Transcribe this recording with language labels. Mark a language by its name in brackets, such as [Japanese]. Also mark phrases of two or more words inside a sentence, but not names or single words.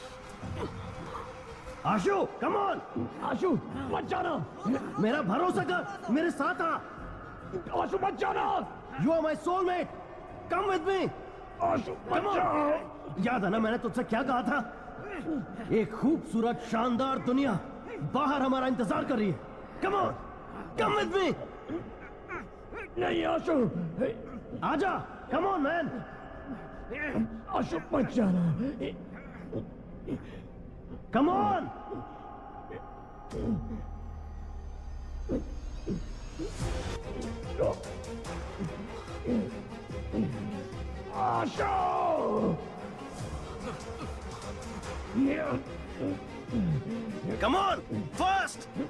[Hindi] आशु [English] come on, [Hindi] आशु मत जाना, मेरा भरोसा कर, मेरे साथ आ। [English] आशु [Hindi] मत जाना, [English] you are my soulmate, come with me. [Hindi] आशु मत जाओ। याद है ना मैंने तुझसे क्या कहा था? एक खूबसूरत शानदार दुनिया बाहर हमारा इंतजार कर रही है, [English] Come on, come with me. [Hindi] नहीं आशु, आजा. [English] Come on, man. [Hindi] आशु मत जाना. [English] Come on. Ashu! Come on, first!